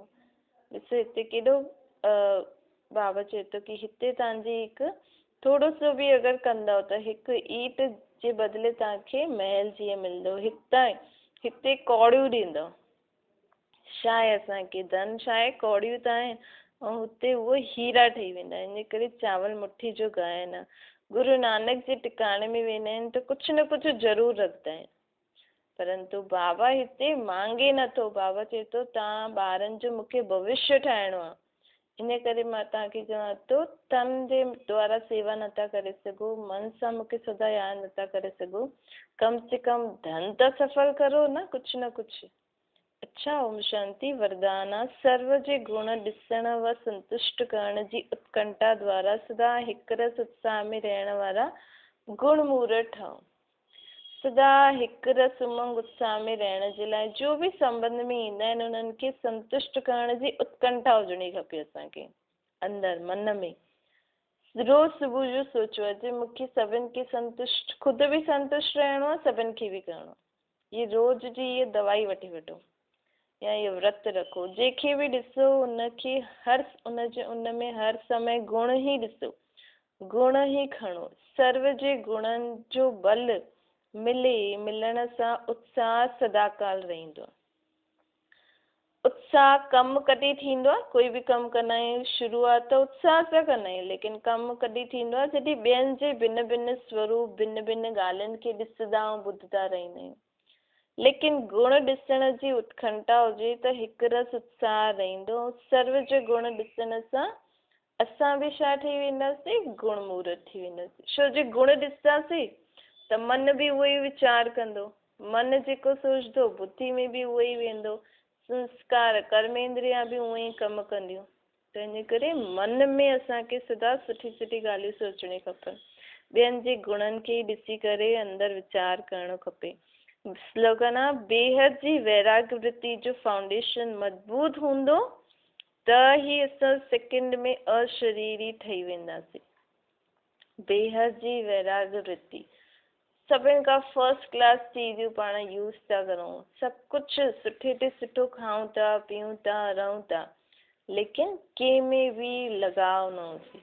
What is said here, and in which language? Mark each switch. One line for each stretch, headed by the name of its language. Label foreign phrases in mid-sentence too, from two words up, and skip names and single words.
Sindhi: ॾिसो हिते केॾो बाबा चए थो कि हिते तव्हांजी हिकु थोरो सो बि अगरि कंदव त हिकु ईट जे बदिले तव्हांखे महल जीअं मिलंदो। हिते कौड़ियूं ॾींदव, छा आहे असांखे धन छा आहे, कौड़ियूं त आहिनि, ऐं हुते उहो हीरा ठही वेंदा आहिनि। इन करे चावल मुठी जो गायन आहे। गुरु नानक जे टिकाणे में वेंदा आहिनि त कुझु न कुझु ज़रूरु रखंदा आहिनि, परंतु बाबा हिते मांगे नथो। बाबा चए थो तव्हां ॿारनि जो मूंखे भविष्य ठाहिणो आहे, इन करे मां तव्हांखे चवां थो तन जे द्वारा सेवा नथा करे सघो, मन सां मूंखे सदा यादि नथा करे सघो, कम से कम धन त सफल करो न कुझु न कुझु। अच्छा, ओम शांति वरदाना। सर्व जे गुण ॾिसण व संतुष्ट करण जी उत्कंठा द्वारा सदा हिक रस उत्साह में रहण वारा गुण मूर्त ठहो। सदा हिक रस उमंग उत्साह में रहण जे लाइ जो बि संबंध में ईंदा आहिनि उन्हनि खे संतुष्ट करण जी उत्कंठा हुजणी खपे असांखे अंदरि मन में। रोज़ सुबुह जो सोचो अॼु मूंखे सभिनि खे संतुष्ट, ख़ुदि बि संतुष्ट रहणो आहे, सभिनि खे बि करिणो आहे। ये रोज़ जी ये दवाई वठी वठो या ये व्रत रखो। जंहिंखे बि ॾिसो उनखे उन में हर समय गुण ई ॾिसो, गुण ई खणो। सर्व जे गुणनि जो बल मिलण सां उत्साह सदाकाल रहंदो आहे। उत्साह कमु कॾहिं थींदो आहे, कोई बि कमु कंदा आहियूं शुरूआत त उत्साह सां कंदा आहियूं, लेकिन कमु कॾहिं थींदो आहे जॾहिं ॿियनि जे भिन्न भिन्न स्वरूप भिन्न भिन्न ॻाल्हियुनि खे ॾिसंदा ऐं ॿुधंदा रहंदा आहियूं। लेकिन गुण ॾिसण जी उत्कंठा हुजे त हिकु रस उत्साह रहंदो। सर्व जे गुण ॾिसण सां असां बि छा ठही वेंदासीं, गुण मूर्त थी वेंदासीं। छो जे गुण ॾिसंदासीं त मन बि उहो ई वीचार कंदो, मन जेको सोचंदो बुद्धि में बि उहो ई वेंदो, संस्कार कर्मेंद्रिया बि उहो ई कमु कंदियूं। त इन करे मन में असांखे सदा सुठी सुठी ॻाल्हियूं सोचणियूं खपनि। ॿियनि जे गुणनि खे ॾिसी करे अंदरि वीचार करणो खपे। स्लोगन आहे बेहद जी वैराग्य वृत्ति जो फाउंडेशन मज़बूत हूंदो त ही असां सेकेंड में अशरीरी ठही वेंदासीं। बेहद जी वैराग्य वृत्ति सभिनि खां
English: first class
Sindhi: चीज़ूं पाण यूज़ था करूं, सभु कुझु सुठे ते सुठो खाऊं था, पीऊं था, रहूं था, लेकिन कंहिंमें बि लगाव न हुजे।